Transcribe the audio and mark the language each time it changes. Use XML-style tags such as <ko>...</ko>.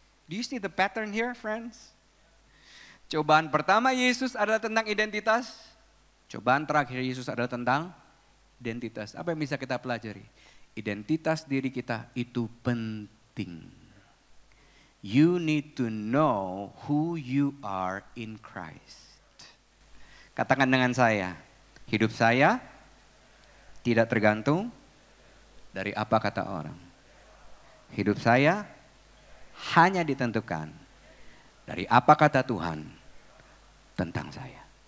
<en>Do you see the pattern here, friends?</en> <id>Cobaan pertama Yesus adalah tentang identitas. Cobaan terakhir Yesus adalah tentang identitas. Apa yang bisa kita pelajari? Identitas diri kita itu penting.</id> <en>You need to know who you are in Christ.</en> <id>Katakan dengan saya, hidup saya tidak tergantung dari apa kata orang. Hidup saya hanya ditentukan dari apa kata Tuhan tentang saya.</id>